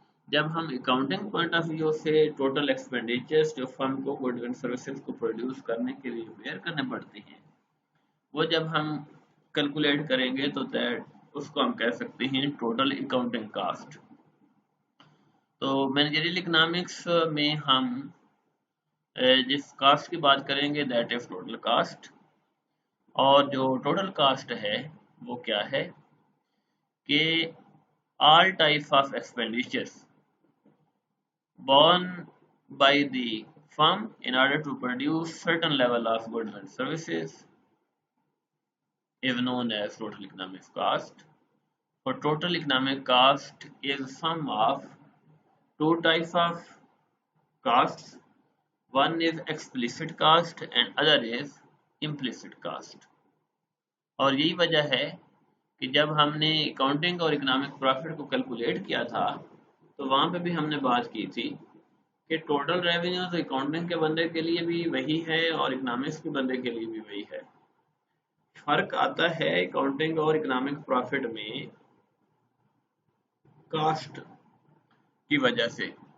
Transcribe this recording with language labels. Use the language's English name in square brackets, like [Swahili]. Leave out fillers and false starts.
[Urdu] جب ہم accounting point of view سے ٹوٹل ایکسپینڈیچرز جو فرم کو گڈ اینڈ سروسز کو پروڈیوس کرنے کے لیے بیئر کرنے پڑتے ہیں وہ جب ہم کیلکولیٹ کریں گے تو اس کو ہم کہہ سکتے ہیں ٹوٹل اکاؤنٹنگ کاسٹ. تو مینیجریل اکنامکس میں ہم جس کاسٹ کی بات کریں گے [English] That is total cost. [Urdu] اور جو ٹوٹل کاسٹ ہے وہ کیا ہے کہ [English] all types of expenditures borne by the firm in order to produce certain level of goods and services is known as total economic cost. For total economic cost is sum of two types of costs. One is explicit cost and other is implicit cost. [Urdu] اور یہی وجہ ہے کہ جب ہم نے accounting اور economic profit کو کیلکولیٹ کیا تھا تو وہاں پہ بھی ہم نے بات کی تھی کہ ٹوٹل ریونیو تو اکاؤنٹنگ کے بندے کے لیے بھی وہی ہے اور اکنامکس کے بندے کے لیے بھی وہی ہے. فرق آتا ہے اکاؤنٹنگ اور اکنامک پروفٹ میں کاسٹ کی وجہ سے.